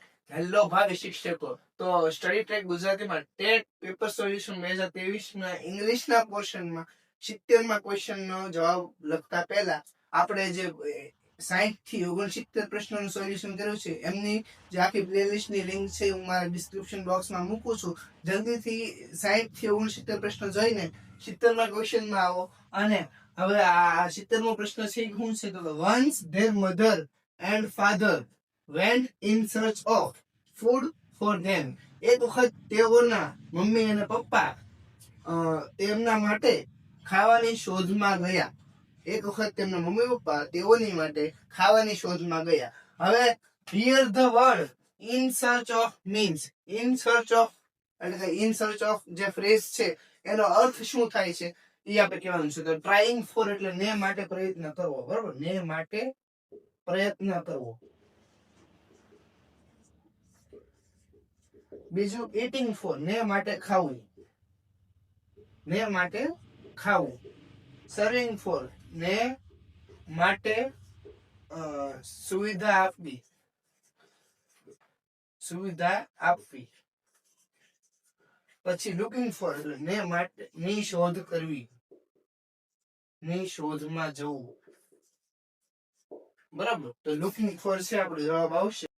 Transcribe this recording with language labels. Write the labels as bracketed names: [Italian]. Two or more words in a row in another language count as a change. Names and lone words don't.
[Gujarati] હેલો ભાવિ શિક્ષકો, તો સ્ટડી ટ્રેક ગુજરાતીમાં [English] TET paper solution [Gujarati] 2023 ના ઇંગ્લિશના પોર્શનમાં 70 ક્વેશ્ચનનો જવાબ લખતા પહેલા આપણે જે 60 થી 69 પ્રશ્નોનું સોલ્યુશન કર્યું છે એમની જે આખી પ્લેલિસ્ટની લિંક છે હું મારા [English] description box [Gujarati] મૂકું છું. જલ્દીથી 60 થી 69 પ્રશ્નો જોઈને 70મા ક્વેશ્ચનમાં આવો. અને હવે આ 70મો પ્રશ્ન છે શું છે તો [English] once there mother and father went in search of food for them. [Gujarati] એક વખત તેઓના મમ્મી અને પપ્પા તેમના માટે ખાવાની શોધમાં ગયા. એક વખત તેમના મમ્મી પપ્પા તેઓની માટે ખાવાની શોધમાં ગયા. હવે [English] here the word in search of [Gujarati] means [English] in search of [Gujarati] એટલે કે in search of જે ફ્રેઝ છે એનો અર્થ શું થાય છે એ આપણે કહેવાનું છે. તો [English] trying for [Gujarati] એટલે ને માટે પ્રયત્ન કરવો, બરોબર, ને માટે પ્રયત્ન કરવો. બીજું [English] eating for [Gujarati] ને માટે ખાવું, ને માટે ખાવું. [English] serving for [Gujarati] ને માટે સુવિધા આપવી, સુવિધા આપવી. પછી [English] looking for [Gujarati] એટલે ને માટે ની શોધ કરવી, ની શોધમાં જવું, બરાબર. તો [English] looking for [Gujarati] છે આપણો જવાબ આવશે.